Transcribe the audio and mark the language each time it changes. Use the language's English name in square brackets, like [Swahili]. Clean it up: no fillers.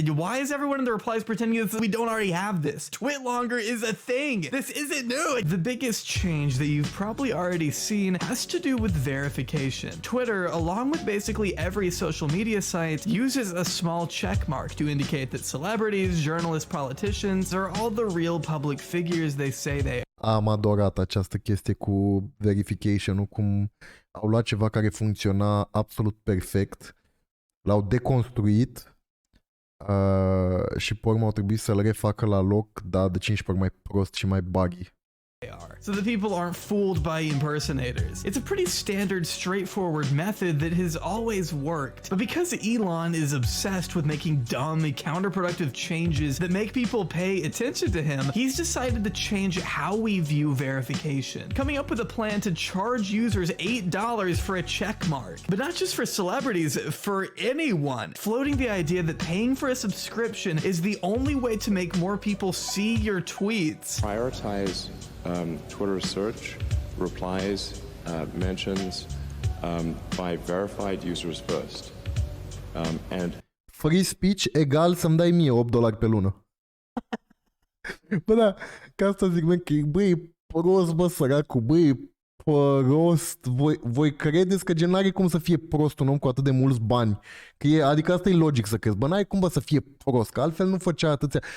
[English] Why is everyone in the replies pretending that we don't already have this? Twit longer is a thing. This isn't new. The biggest change that you've probably already seen has to do with verification. Twitter, along with basically every social media site, uses a small check mark to indicate that celebrities, journalists, politicians are all the real public figures they say they are. Am adorat această chestie cu verification-ul, cum au luat ceva care funcționa absolut perfect, l-au deconstruit și pe urmă au trebuit să-l refacă la loc, dar de 15 ori mai prost și mai buggy. So that people aren't fooled by impersonators. It's a pretty standard, straightforward method that has always worked. But because Elon is obsessed with making dumb and counterproductive changes that make people pay attention to him, he's decided to change how we view verification, coming up with a plan to charge users $8 for a check mark. But not just for celebrities, for anyone, floating the idea that paying for a subscription is the only way to make more people see your tweets. Prioritize Twitter search, replies, mentions by verified users first. And free speech [Romanian] egal să-mi dai mie $8 pe lună. Bă, da, ca asta zic, mă, că băi, prost, bă, săracu, băi, prost, voi credeți că gen n-are cum să fie prost un om cu atât de mulți bani? Că adică asta e logic să crezi, bă, n-ai cum, bă, să fie prost, că altfel nu făcea atâția.